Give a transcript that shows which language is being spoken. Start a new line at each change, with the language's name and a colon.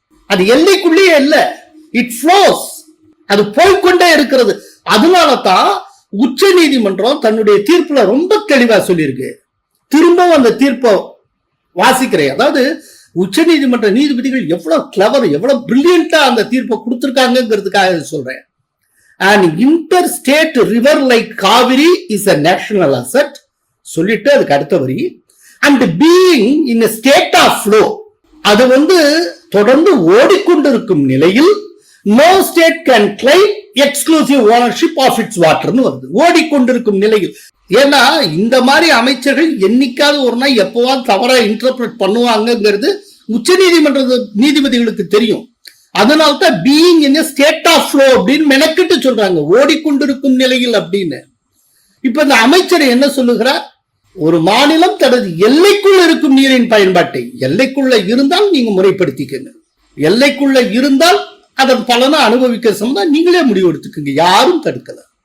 Tamil: அது எல்லைக்குள்ளேயே இல்ல,
English: it flows,
Tamil: அது போய்கொண்டே இருக்கிறது. அதனால தான் உச்ச நீதிமன்றம் தன்னுடைய தீர்ப்புல ரொம்ப தெளிவா சொல்லியிருக்கு. திரும்பவும் அந்த தீர்ப்பை வாசிக்கிறேன். அதாவது உச்ச நீதிமன்ற நீதிபதிகள் எவ்வளவு கிளவர், எவ்வளவு பிரில்லியண்டா அந்த தீர்ப்பை கொடுத்திருக்காங்கிறதுக்காக சொல்றேன்.
English: An interstate river like Kaveri is a national asset.
Tamil: சொல்லிட்டு அதுக்கு அடுத்த வரி,
English: and being in a state of flow,
Tamil: அது தொடர்ந்து ஓடிக்கொண்டிருக்கும் நிலையில்
English: no state can claim exclusive ownership of its water
Tamil: ன்னு வருது. ஓடிக்கொண்டிருக்கும் நிலையில். ஏன்னா இந்த மாதிரி அமைச்சர்கள் என்னைக்காவது ஒரு நாள் எப்பவாது தவறா இன்டர்பிரட் பண்ணுவாங்கிறது உச்ச நீதிமன்ற நீதிபதிகளுக்கு தெரியும். அதனால்தான்
English: being in state of flow
Tamil: அப்படின்னு மெனக்கிட்டு சொல்றாங்க, ஓடிக்கொண்டிருக்கும் நிலையில் அப்படின்னு. இப்ப இந்த அமைச்சர் என்ன சொல்லுகிறார்? ஒரு மாநிலம் தனது எல்லைக்குள்ள இருக்கும் நீரின் பயன்பாட்டை, எல்லைக்குள்ள இருந்தால் நீங்க முறைப்படுத்திக்கங்க, எல்லைக்குள்ள இருந்தால் அதன் பலனை அனுபவிக்கிற சம்பந்தம் நீங்களே முடிவு எடுத்துக்கங்க, யாரும் தடுக்கல.